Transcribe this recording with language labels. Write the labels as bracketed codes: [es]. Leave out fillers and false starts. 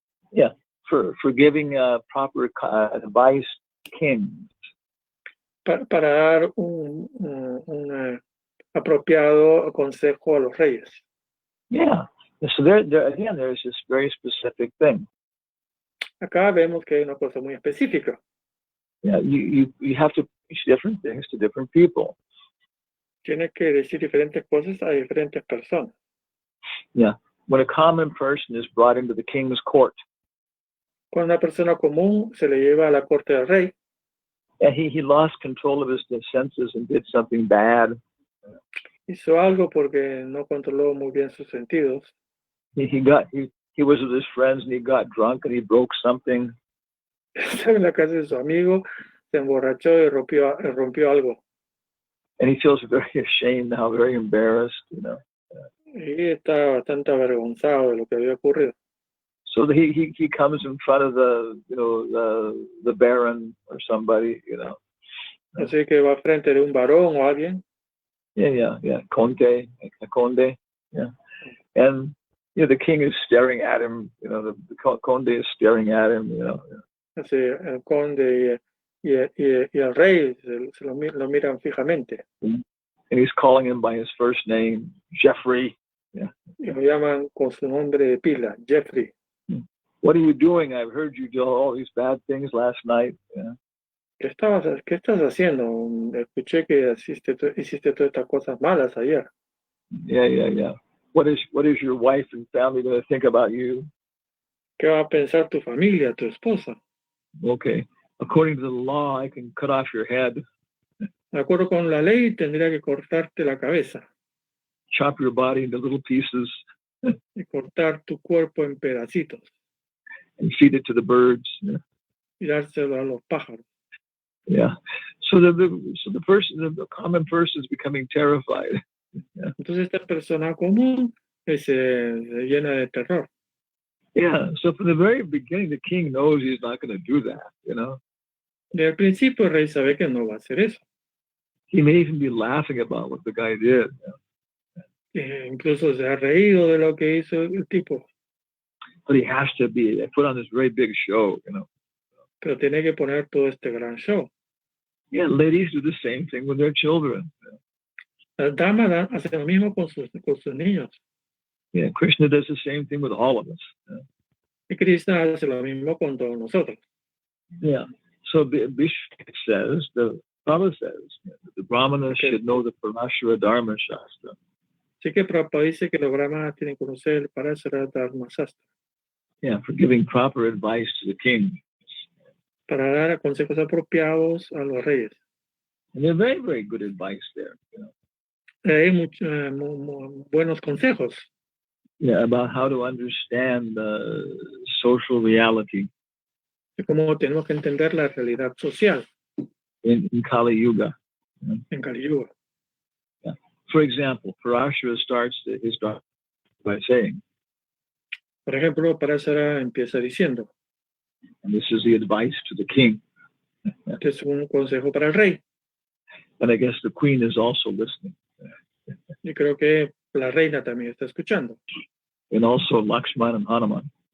[en] Yeah, for giving proper advice to kings. [es] Para dar un apropiado consejo a los reyes. [en] Yeah. So there again, there's this very specific thing. [es] Acá vemos que hay una cosa muy específica. [en] Yeah, you have to teach different things to different people. [es] Tienes que decir diferentes cosas a diferentes personas. [en] Yeah. When a common person is brought into the king's court. [es] Cuando una persona común se le lleva a la corte del rey. [en] And he lost control of his senses and did something bad. [es] Hizo algo porque no controló muy bien sus sentidos. [en] He was with his friends and he got drunk and he broke something. [es] Estaba en la casa de su amigo, se emborrachó y rompió algo. [en] And he feels very ashamed now, very embarrassed, [es] Y está bastante avergonzado de lo que había ocurrido. [en] So he comes in front of the baron or somebody, [es] Así que va frente de un varón o alguien. [en] Yeah. Conde, yeah. And the king is staring at him, the conde is staring at him, [es] Así el conde y el rey se lo miran fijamente. [en] And he's calling him by his first name, Jeffrey. Yeah. [es] Y lo llaman con su nombre de pila, Jeffrey. [en] What are you doing? I've heard you do all these bad things last night. Yeah. [es] ¿Qué estás haciendo? Escuché que hiciste todas estas cosas malas ayer. [en] Yeah. What is your wife and family going to think about you? [es] ¿Qué va a pensar tu familia, tu esposa? [en] Okay. According to the law, I can cut off your head. [es] De acuerdo con la ley, tendría que cortarte la cabeza. [en] Chop your body into little pieces. [es] Y cortar tu cuerpo en pedacitos. [en] And feed it to the birds. Yeah. [es] Y dárselo a los pájaros. [en] Yeah. So the common person is becoming terrified. Yeah. [es] Entonces esta persona común se llena de terror. [en] Yeah. So from the very beginning, the king knows he's not going to do that. You know. [es] Desde el principio el rey sabe que no va a hacer eso. [en] He may even be laughing about what the guy did. [es] Incluso se ha reído de lo que hizo el tipo. [en] But he has to put on this very big show, you know. [es] Pero tiene que poner todo este gran show. [en] Yeah, ladies do the same thing with their children. [es] Las damas hacen lo mismo con sus niños. [en] Yeah, Krishna does the same thing with all of us. [es] Y Krishna hace lo mismo con todos nosotros. [en] Yeah. So Bishop says, the Prabhupada says, the Brahmanas should know the Parashara Dharma Shastra. [es] Así que Prabhupada dice que los brahmanas tienen que conocer el Parashara Dharma Shastra. [en] Yeah, for giving proper advice to the king. [es] Para dar consejos apropiados a los reyes. [en] And they're very, very good advice there. You know? [es] Hay buenos consejos. [en] Yeah, about how to understand social reality. [es] De cómo tenemos que entender la realidad social. [en] In Kali Yuga. [es] En Kali Yuga. [en] Yeah. For example, Parashara starts his dharma by saying. [es] Por ejemplo, Parashara empieza diciendo. [en] And this is the advice to the king. [es] Este es un consejo para el rey. [en] And I guess the queen is also listening. [es] Yo creo que la reina también está escuchando. [en] And also Lakshman and Hanuman.